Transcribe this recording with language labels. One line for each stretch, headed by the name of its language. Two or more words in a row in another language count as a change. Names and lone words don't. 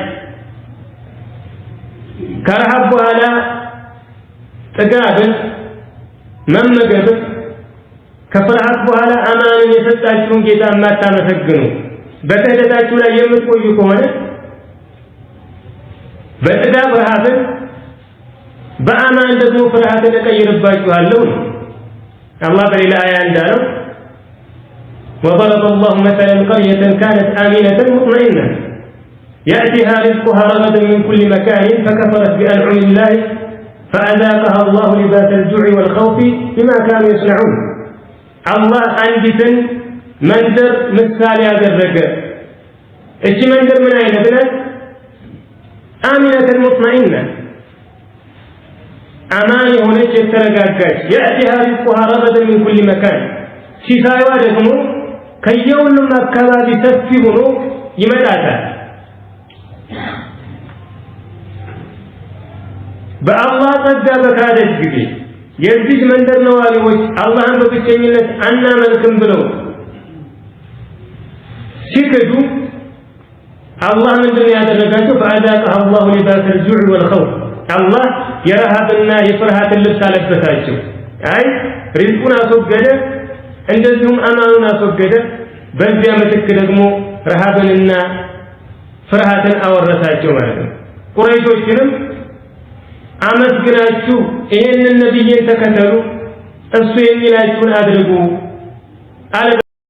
Amharic: ከረሃብ በኋላ ጥጋብን መመገብ ከፍርሃት በኋላ አማንን የሰጣችሁን ጌታ ማታመሰግኑ በክህደታችሁ ላይ የምትቆዩ ከሆነ በጥጋብ ረሃብን በአማን ደግሞ ፍርሃትን እቀይርባችኋለሁ አላህ በሌላ አያ እንዳለው
Arabic: وضرب الله مثلا قرية كانت آمنة مطمئنة يأتيها رزقها رغدا من كل مكان فكفرت بأنعم الله فأذاقها الله لباس الجوع والخوف بما كانوا يصنعون الله
Amharic: አንዲትን መንደር ምሳሌ ያደረገ እቺ መንደር ምን አይነት ናት
Arabic: آمنة مطمئنة
Amharic: አማን የሆነች የተረጋጋች
Arabic: يأتيها رزقها رغدا من كل مكان
Amharic: ሲሳይዋ ደግሞ ከየሁሉም አካባቢ ሰፊ ሆኖ ይመጣታል በአላህ ጸጋ በካደች ጊዜ የዚህ መንደር ነዋሪዎች አላህን በብቸኝነት አናመልክም ብለው ሲክዱ አላህ ምንድን ያደረጋቸው
Arabic: فأذاقها الله لباس الجوع والخوف
Amharic: አላህ የረሃብና የፍርሃትን ልብስ አለበሳቸው አይ ሪዝቁን አስወገደ እንደዚሁም አማኑን አስወገደ በዚያ ምትክ ደግሞ ረሃብንና ፍርሃትን አወረሳቸው ማለት ነው ቁረይሾችንም አመስግናችሁ ይሄንን ነብይን ተከተሉ እሱ የሚላችሁን አድርጉ አለ